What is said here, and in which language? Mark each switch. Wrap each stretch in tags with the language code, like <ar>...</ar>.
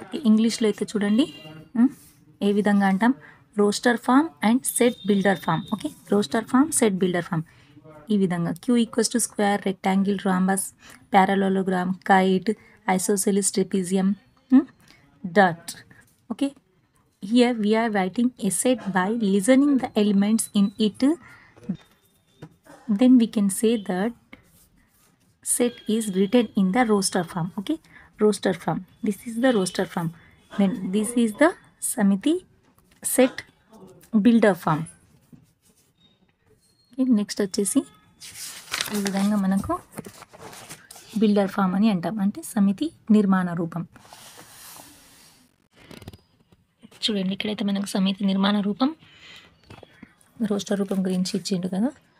<te>ఇంగ్లీష్లో అయితే చూడండి ఏ విధంగా అంటాం,</te> <en>Roster form and set builder form.</en> <te>Okay, roster form, set builder form ఈ విధంగా. Q = square, rectangle, rhombus, ప్యారలోలోగ్రామ్, kite, isosceles, trapezium, dot.</te> <en>Okay, here we are writing a set by listening the elements in it. Then we can say that set is written in the roster form. Okay, roster form. This is the roster form. Then this is the samiti set builder form.</en> <te>Okay, next వచ్చేసి ఈ విధంగా మనకు builder form అని అంటాం, అంటే సమితి నిర్మాణ రూపం. చూడండి, ఇక్కడైతే మనకు సమితి నిర్మాణ రూపం, రోస్టర్ రూపం గురించి ఇచ్చిండు కదా.</te>